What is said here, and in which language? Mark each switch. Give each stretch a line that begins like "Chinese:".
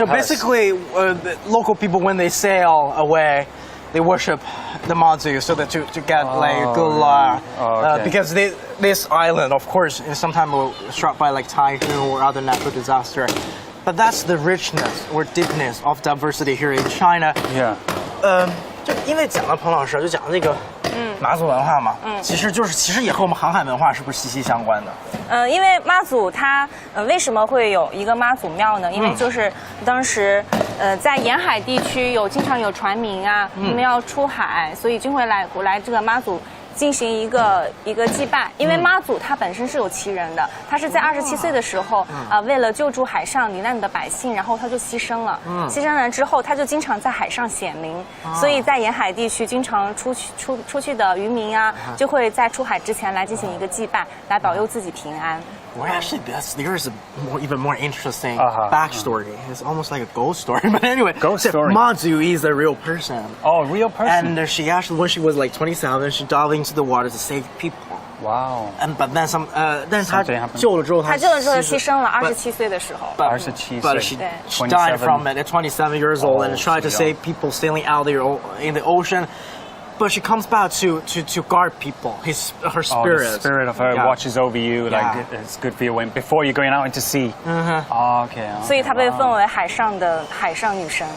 English: Basically, the local people, when they sail away, they worship the Mazu so that to get good luck. Because this island, of course, is sometimes struck by typhoon or other natural disaster. But that's the richness or deepness of diversity here in China. Yeah.
Chinese: 就因为讲了彭老师就讲这个妈祖文化嘛，其实也和我们航海文化是不是息息相关的？因为妈祖它为什么会有一个妈祖庙呢？因为就是当时在沿海地区经常有船民啊，他们要出海，所以就会来这个妈祖进行一个祭拜。因为妈祖他本身是有奇人的，他是在27岁的时候为了救助海上罹难的百姓，然后他就牺牲了。牺牲了之后，他就经常在海上显灵，所以在沿海地区经常出去的渔民啊，就会在出海之前来进行一个祭拜，来保佑自己平安。
English: Well, actually, there's a even more interesting backstory. It's almost like a ghost story. But anyway, Ghost story. Mazu is a real person. Oh, real person. And she actually, when she was like 27, she dived into the water to save people. Wow. But then then
Chinese: 她救了之后，她救了之后牺牲了，27岁的时候。
English: But she died from it at 27 years old and tried to save people sailing out there in the ocean. But she comes back to guard people. Her spirit. The spirit of her watches over you. Like it's good for you before you're going out into sea. Okay.
Chinese: 所以她被奉为海上女神。